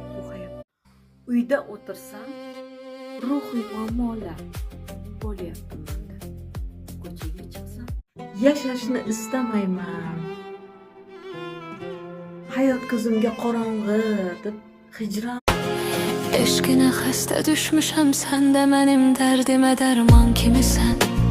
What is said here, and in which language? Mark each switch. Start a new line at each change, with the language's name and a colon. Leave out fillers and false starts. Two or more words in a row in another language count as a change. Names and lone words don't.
Uzbek: Bu hayot. Uyda o'tirsam, ruhiy muammolar bo'lyapti menda. Ko'chaga chiqsam, yashashni istamayman. Hayot ko'zimga qorong'i deb hijron.
Azerbaijani: Eşkine hasta düşmüşem sen de benim derdime derman kimisen